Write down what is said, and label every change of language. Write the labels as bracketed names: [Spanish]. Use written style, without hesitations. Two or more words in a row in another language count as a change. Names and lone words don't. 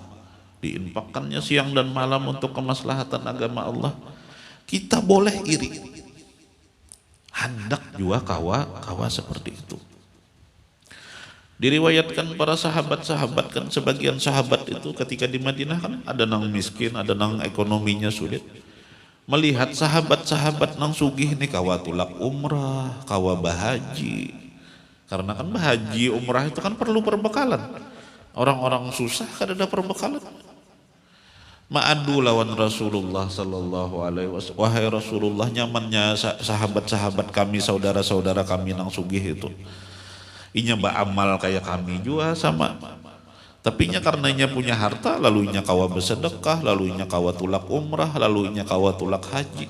[Banjar] Diinfakkannya siang dan malam untuk kemaslahatan agama Allah. Kita boleh iri. Hendak juga kawa seperti itu. Diriwayatkan para sahabat-sahabat kan, sebagian sahabat itu ketika di Madinah kan ada nang miskin, ada nang ekonominya sulit. Melihat sahabat-sahabat nang sugih nih kawa tulak umrah, kawa bahaji. Karena kan bahaji umrah itu kan perlu perbekalan. Orang-orang susah kan ada perbekalan. Ma'adu lawan Rasulullah [Arabic] صلى الله عليه وسلم. [Banjar] Wahai Rasulullah, nyamannya sahabat-sahabat kami, saudara-saudara kami nang sugih itu. Inya beramal kayak kami juga sama. Tapi inya karena inya punya harta, lalu inya kawa bersedekah, lalu inya kawa tulak umrah, lalu inya kawa tulak haji.